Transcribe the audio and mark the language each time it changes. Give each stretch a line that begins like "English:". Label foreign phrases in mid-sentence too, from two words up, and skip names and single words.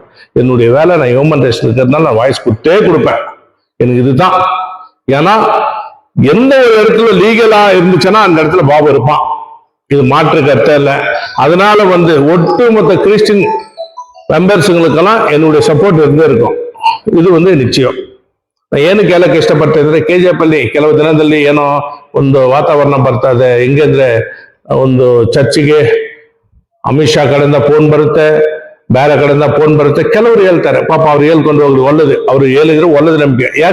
Tamil: என்னுடைய வேலை நான்
English: human rights
Tamil: இருக்கிறதுனால நான் வாய்ஸ் கொடுப்பேன். எனக்கு இதுதான். ஏன்னா எந்த ஒரு இடத்துல லீகலா இருந்துச்சுன்னா அந்த இடத்துல பாபு இருப்பான். இது மாற்று கருத்தே இல்லை. அதனால வந்து ஒட்டுமொத்த கிறிஸ்டின் மெம்பர்ஸுங்களுக்கெல்லாம் என்னுடைய
Kannada: ಸಪೋರ್ಟ್ ಇದ್ದೇ
Tamil: இருக்கும்.
Kannada: ಇದು ಒಂದು ನಿಶ್ಚಯ. ಏನು ಕೇಳಕ್ಕೆ ಇಷ್ಟಪಡ್ತಾ ಇದ್ರೆ ಕೆಜಿಎಫ್ ಅಲ್ಲಿ ಕೆಲವು ದಿನದಲ್ಲಿ ಏನೋ ಒಂದು ವಾತಾವರಣ ಬರ್ತಾ ಇದೆ. ಹೆಂಗಂದ್ರೆ ಒಂದು ಚರ್ಚಿಗೆ ಅಮಿತ್ ಶಾ ಕಡೆಯಿಂದ ಫೋನ್ ಬರುತ್ತೆ, ಬೇರೆ ಕಡೆಯಿಂದ ಫೋನ್ ಬರುತ್ತೆ. ಕೆಲವರು ಹೇಳ್ತಾರೆ, ಪಾಪ ಅವ್ರು ಹೇಳ್ಕೊಂಡು ಹೋಗ್ಲಿ, ಒಳ್ಳೇದು, ಅವ್ರು ಹೇಳಿದ್ರು ಒಳ್ಳೇದು.